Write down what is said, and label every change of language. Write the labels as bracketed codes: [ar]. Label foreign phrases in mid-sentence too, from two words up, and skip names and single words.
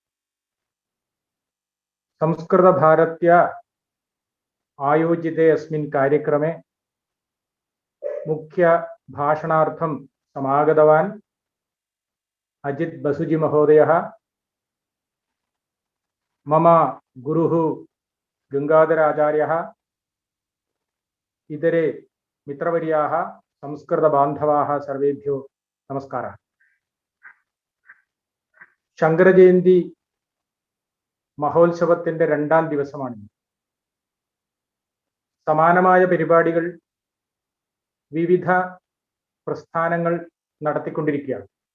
[sa] संस्कृतभारत्या आयोजिते अस्मिन् कार्यक्रमे मुख्य भाषणार्थं समागतवान् अजित बसुजी महोदयः, मम गुरुः गंगाधर आचार्यः, इतरे मित्रवर्याः, संस्कृतबान्धवाः सर्वेभ्यो नमस्कारः। [ml] ശങ്കരജയന്തി മഹോത്സവത്തിന്റെ രണ്ടാം ദിവസമാണ്. സമാനമായ പരിപാടികൾ വിവിധ പ്രസ്ഥാനങ്ങൾ നടത്തിക്കൊണ്ടിരിക്കുകയാണ്.